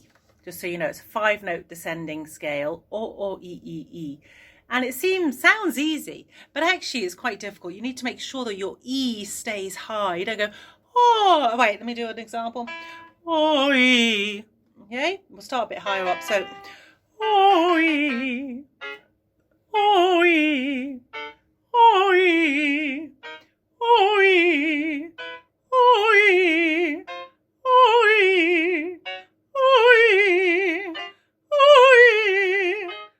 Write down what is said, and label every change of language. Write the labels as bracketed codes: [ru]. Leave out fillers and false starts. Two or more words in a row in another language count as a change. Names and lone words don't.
[en] Just so you know, it's a 5-note descending scale, O, E, E, E. And it sounds easy, but actually it's quite difficult. You need to make sure that your E stays high. You don't go, oh, wait, let me do an example. O, E. Okay, we'll start a bit higher up. So, O, E, O, E, O, E, O, E, O, E, O, E, O, E, O, E,